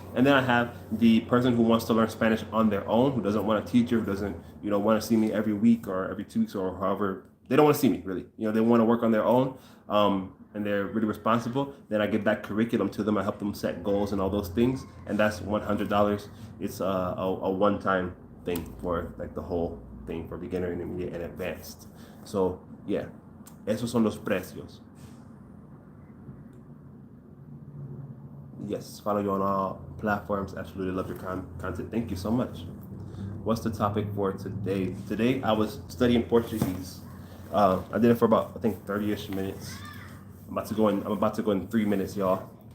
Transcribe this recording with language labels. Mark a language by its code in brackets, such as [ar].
[en] And then I have the person who wants to learn Spanish on their own, who doesn't want a teacher, who doesn't, you know, want to see me every week or every 2 weeks or however. They don't want to see me really. You know, they want to work on their own, and they're really responsible. Then I give that curriculum to them. I help them set goals and all those things. And that's $100. It's a one-time thing for like the whole thing for beginner, intermediate, and advanced. [es] So yeah, esos son los precios. [en] Yes, follow you on all platforms. Absolutely love your content. Thank you so much. What's the topic for today? Today I was studying Portuguese. I did it for about, I think, 30-ish minutes. I'm about to go in 3 minutes, y'all.